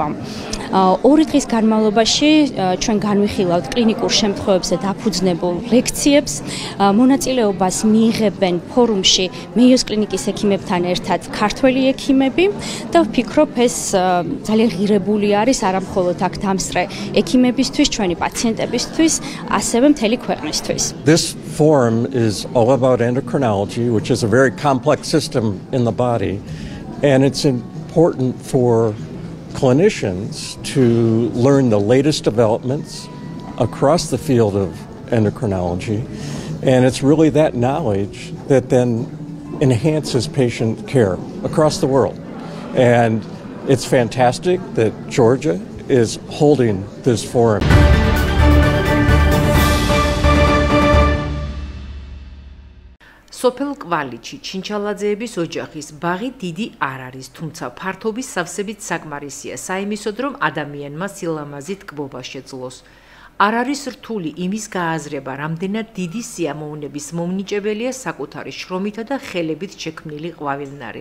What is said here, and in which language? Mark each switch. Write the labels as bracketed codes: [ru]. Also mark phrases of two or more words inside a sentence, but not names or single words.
[ka] 2 დღის განმავლობაში ჩვენ განვიხილავთ კლინიკურ შემთხვევებზე დაფუძნებულ ლექციებს, მონაწილეობას მიიღებენ ფორუმში მეიოს კლინიკის ექიმებთან ერთად ქართველი ექიმები და ვფიქრობ ეს ძალიან ღირებული არის არა მხოლოდ აქ დამსწრე ექიმებისთვის, ჩვენი პაციენტებისთვის, ასევე მთელი ქვეყნისთვის. [en] This forum is all about endocrinology, which is a very complex system in the body, and it's important for clinicians to learn the latest developments across the field of endocrinology, and it's really that knowledge that then enhances patient care across the world. And it's fantastic that Georgia is holding this forum. [ka] სოფელ კვალიჩი ჩინჩალაძეების ოჯახის ბაღი დიდი არ არის, თუმცა ფართობის სავსებით საკმარისია საიმისოდ, რომ ადამიანმა სილამაზით კბობა შეძლოს. არ არის რთული იმის გააზრება, რამდენად დიდი სიამოვნების მომნიჭებელია საკუთარი შრომითა და ხელებით შექმნილი ყვავილნარი.